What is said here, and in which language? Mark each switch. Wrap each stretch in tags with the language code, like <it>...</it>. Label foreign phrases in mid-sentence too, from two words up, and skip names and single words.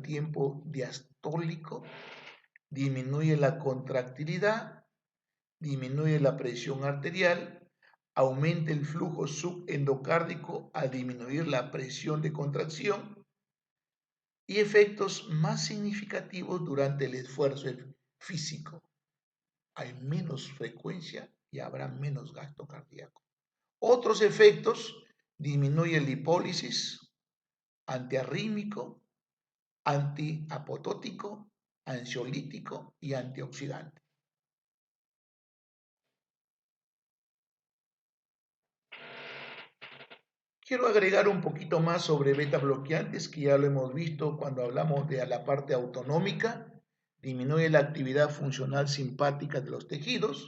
<es>tiempo diastólico, disminuye la contractilidad, disminuye la presión arterial, aumenta el flujo subendocárdico al disminuir la presión de contracción y efectos más significativos durante el esfuerzo físico. Hay menos frecuencia y habrá menos gasto cardíaco. Otros efectos: disminuye la lipólisis, antiarrítmico, antiapotótico, ansiolítico y antioxidante. Quiero agregar un poquito más sobre beta bloqueantes, que ya lo hemos visto cuando hablamos de la parte autonómica. Disminuye la actividad funcional simpática de los tejidos.</es>